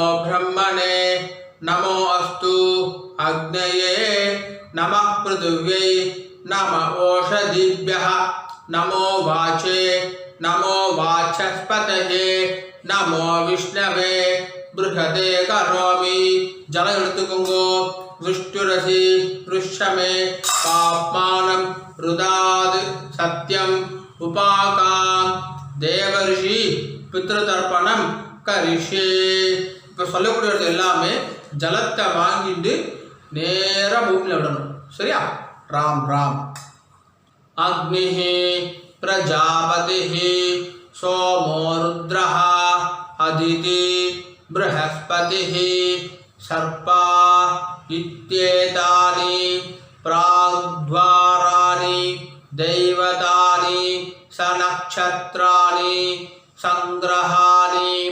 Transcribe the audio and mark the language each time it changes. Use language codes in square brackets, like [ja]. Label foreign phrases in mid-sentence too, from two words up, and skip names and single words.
[sa] ब्रह्मणे नमो अस्तु अग्नये नमः पृथिव्यै नमः ओषधिभ्यः नमो वाचे नमो वाचस्पतये नमो विष्णवे बृहदे करोमि जल ऋतुकुंगो विष्णुरसि वृषमे पाप्मानं रुदाद् सत्यम उपाकां देवर्षि पितृतर्पणம் கரிஷே. [ta] இப்போ சொல்லக்கூடியது எல்லாமே ஜலத்தை வாங்கிட்டு நேராக பூமியில் விடணும். சரியா? ராம் ராம். [sa] அக்னிः प्रजापतिः सोमो रुद्रः अदिति बृहस्पतिः सर्पा इत्येतानि प्राग्द्वाराणि दैवतानि सनक्षत्राणि संग्रहाणि